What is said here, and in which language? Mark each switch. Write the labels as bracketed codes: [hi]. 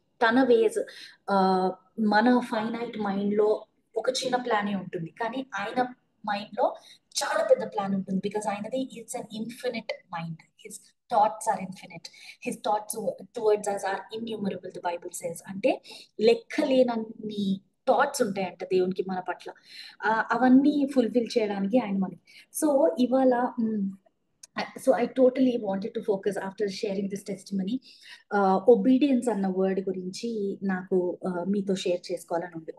[te] తన వేస్, మన finite mind లో ఒక చిన్న ప్లానే ఉంటుంది, కానీ ఆయన మైండ్ లో చాలా పెద్ద ప్లాన్ ఉంటుంది. [en] because [te] ఆయనది [en] It's an infinite mind, his thoughts are infinite, his thoughts towards us are innumerable, the Bible says. [te] అంటే లెక్కలేనన్ని థాట్స్ ఉంటాయంట దేవునికి మన పట్ల, అవన్నీ ఫుల్ఫిల్ చేయడానికి ఆయన మనకి. [en] so [te] ఇవాళ [en] So I totally wanted to focus after sharing this testimony. [te] Obedience అన్న వర్డ్ గురించి నాకు మీతో షేర్ చేసుకోవాలని ఉంది.